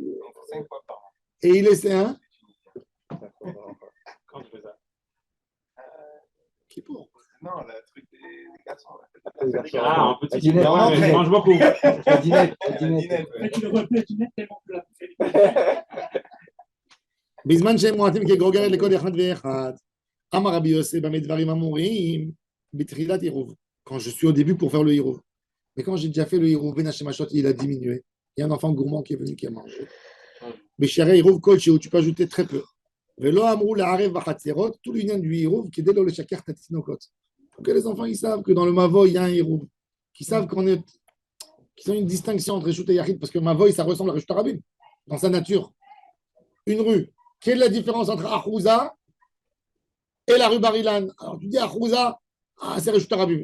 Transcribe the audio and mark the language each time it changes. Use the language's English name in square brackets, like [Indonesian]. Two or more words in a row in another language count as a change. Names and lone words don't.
[French] 5 fois par an. Et il laissait un. Quand tu fais ça. Qui pour? Non, le truc des garçons. Ah, en petit. La dinette. Ouais, mais il mange beaucoup. La dinette. Mais tu le refais, tu mets tellement plat. [Hebrew] בזמן שהם מועטים כגוגרת לכל אחד ואחד. אמר רבי יוסף במה דברים אמורים בתחילת עירוב. [French] Quand je suis au début pour faire le עירוב. Mais quand j'ai déjà fait le עירוב, [Hebrew] בין השמשות, [French] il a diminué. Il y a un enfant gourmand qui est venu qui a mangé. [Hebrew] בשערי עירוב כלשהו, [French] tu peux ajouter très peu. [Hebrew] ולא אמרו לערב בחצרות, [French] tout l'union du [Hebrew] עירוב כדי לא לשכח את התינוקות. [French] Pour que les enfants ils savent que dans le mavoy il y a un עירוב. Qu'ils savent qu'ils ont une distinction entre Reshut et Yachid, parce que mavoy ça ressemble à [Hebrew] רשות הרבים [French] dans sa nature. Une rue. Quelle est la différence entre Achouza et la rue Barilan? Alors tu dis Achouza, c'est [Hebrew] רשות הרבים.